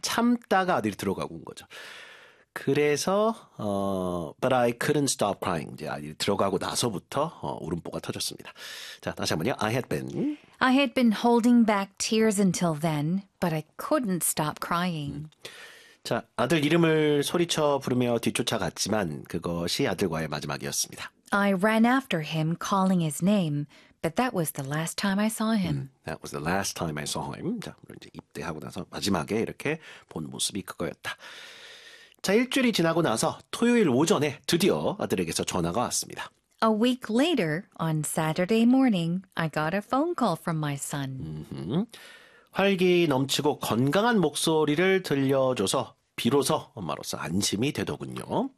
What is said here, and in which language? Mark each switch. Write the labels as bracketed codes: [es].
[ko] 참다가 아들이 들어가고 온 거죠. 그래서 [en] but I couldn't stop crying. [ko] 이제 아들이 들어가고 나서부터 울음보가 터졌습니다. 자, 다시 한 번요. [en] I had been. I had been holding back tears until then, but I couldn't stop crying. [ko] 자, 아들 이름을 소리쳐 부르며 뒤쫓아갔지만 그것이 아들과의 마지막이었습니다. [en] I ran after him, calling his name, but that was the last time I saw him. That was the last time I saw him. [ko] 자, 이제 입대하고 나서 마지막에 이렇게 본 모습이 그거였다. 자, 일주일이 지나고 나서 토요일 오전에 드디어 아들에게서 전화가 왔습니다. [en] A week later, on Saturday morning, I got a phone call from my son. [ko] 활기 넘치고 건강한 목소리를 들려줘서 비로소 엄마로서 안심이 되더군요.